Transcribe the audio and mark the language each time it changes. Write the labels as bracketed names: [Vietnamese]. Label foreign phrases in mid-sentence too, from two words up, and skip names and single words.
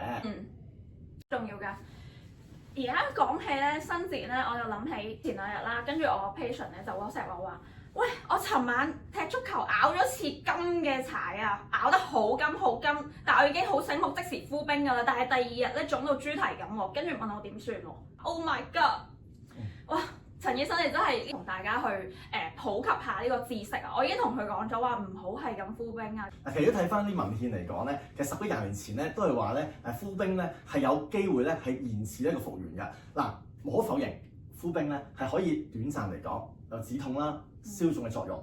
[Cantonese] 重要㗎。而家講起咧伸展咧，我就諗起前2日啦，跟住我個 patient 咧就 WhatsApp 我話：喂，我尋晚踢足球咬咗次金嘅柴啊，咬得好金，但係我已經好醒目，即時敷冰㗎啦。但係第2日咧腫到豬蹄咁喎，跟住問我點算喎 ？ [English] Oh my god！ [Cantonese] 哇！陳醫生，你真係同大家去普及下呢個知識啊！我已經同佢講咗話唔好係咁敷冰啊。其實如果睇翻啲文獻嚟講咧，其實10幾20年前咧都係話咧敷冰咧係有機會咧係延遲一個復原嘅。嗱，無可否認敷冰咧係可以短暫嚟講有止痛啦、消腫嘅作用。